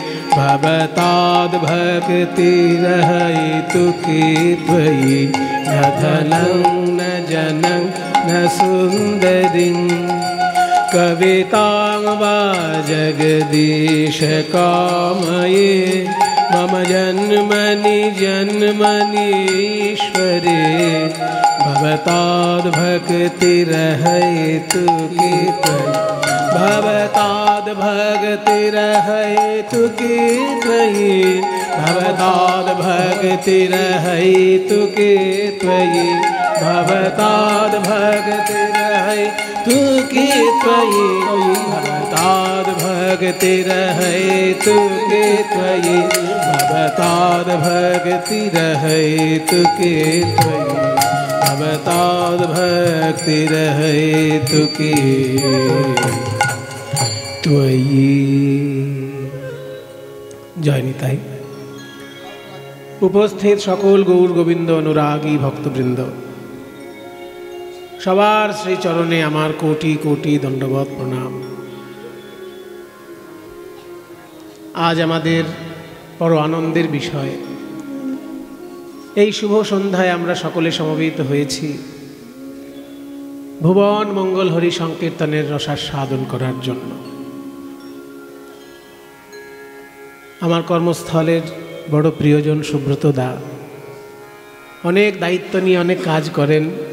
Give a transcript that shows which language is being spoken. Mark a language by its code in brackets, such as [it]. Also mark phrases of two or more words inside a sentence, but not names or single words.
[sa] भवताद्भक्तिरहैतु कि त्वयि न धनं न जनं न सुन्दरीं कवितां वा जगदीश कामये मम जन्मनि जन्मनीश्वरे भवताद्भक्तिरहैतु कि त्वयि भवताद्भक्तिरहैतु कि त्वयि भवताद्भक्तिरहैतु कि त्वयि भवताद्भक्तिरहैतु कि त्वयि भवताद्भक्तिरहैतु कि त्वयि भवताद्भक्तिरहैतु कि त्वयि भवताद्भक्तिरहैतु कि त्वयि। [bn] জয় নিতাই। উপস্থিত সকল গৌর গোবিন্দ অনুরাগী ভক্তবৃন্দ সবার শ্রী চরণে আমার কোটি কোটি দণ্ডবৎ প্রণাম। আজ আমাদের বড় আনন্দের বিষয় এই শুভ সন্ধ্যায় আমরা সকলে সমবেত হয়েছি ভুবন মঙ্গল হরি সংকীর্তনের রসাস্বাদন করার জন্য। আমার কর্মস্থলের বড় প্রিয়জন সুব্রত দা অনেক দায়িত্ব নিয়ে অনেক কাজ করেন।